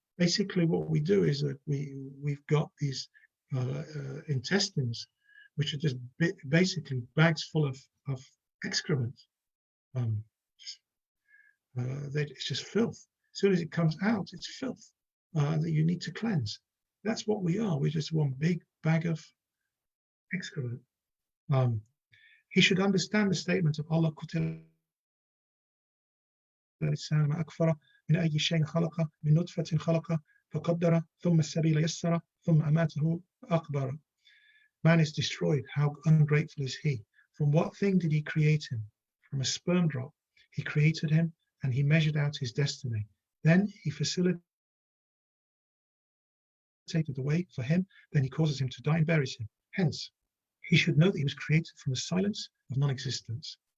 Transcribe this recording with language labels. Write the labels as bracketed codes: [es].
[en] Basically, what we do is that we've got these intestines, which are just basically bags full of excrement. It's just filth. As soon as it comes out, it's filth that you need to cleanse. That's what we are. We're just one big bag of excrement. He should understand the statement of Allah, [ar] الإنسان ما أكفره من أي شيء خلقه من نطفة خلقه فقدره ثم السبيل يسره ثم أماته فأقبره. [en] Man is destroyed. How ungrateful is he? From what thing did he create him? From a sperm drop. He created him, and he measured out his destiny. Then he facilitated the way for him. Then he causes him to die and buries him. Hence, he should know that he was created from the silence of non-existence.